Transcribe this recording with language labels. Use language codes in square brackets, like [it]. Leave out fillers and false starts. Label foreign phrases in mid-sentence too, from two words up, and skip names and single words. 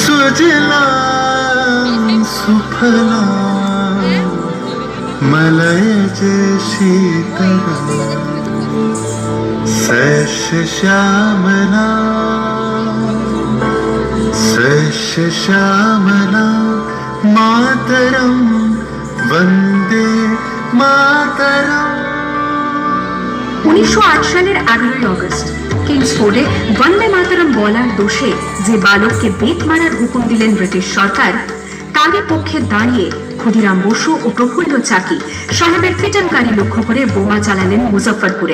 [sa] सुजला सुफला मलयज शीतला शस्य श्यामला शस्य श्यामला मातरम वंदे मातरम। [bn] 1908 সালের 11 আগস্ট কিংসফোর্ডে [sa] বন্দে মাতরম [bn] বলার দোষে যে বালককে বেত মারার হুকুম দিলেন ব্রিটিশ সরকার, তারই পক্ষে দাঁড়িয়ে ক্ষুদিরাম বসু ও প্রফুল্ল চাকি সাহেবের ফিটনকারী লক্ষ্য করে বোমা চালালেন মুজফ্ফরপুরে।